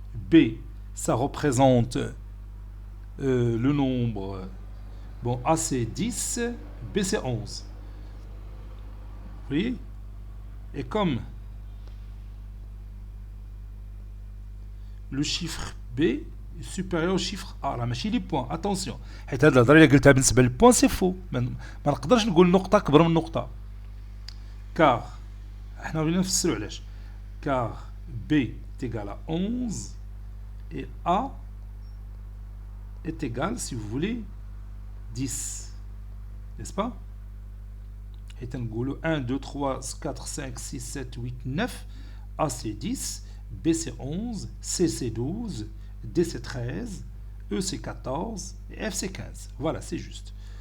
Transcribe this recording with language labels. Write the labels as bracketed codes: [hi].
[fr] B, ça représente le nombre. Bon, A c'est 10, B c'est 11. Vous voyez? Et comme le chiffre B est supérieur au chiffre A, là [ar] ماشي لي بوان. [fr] Attention, [ar] حيت هاد الهضره اللي قلتها بالنسبه للبوان [fr] سي فو. [ar] ما نقدرش نقول نقطه كبر من نقطه. Car احنا بغينا نفسروا علاش. [fr] Car B est égal à 11 et A est égal, si vous voulez, 10. N'est-ce pas? Et on 1, 2, 3, 4, 5, 6, 7, 8, 9. A c'est 10, B c'est 11, C c'est 12, D c'est 13, E c'est 14 et F c'est 15. Voilà, c'est juste.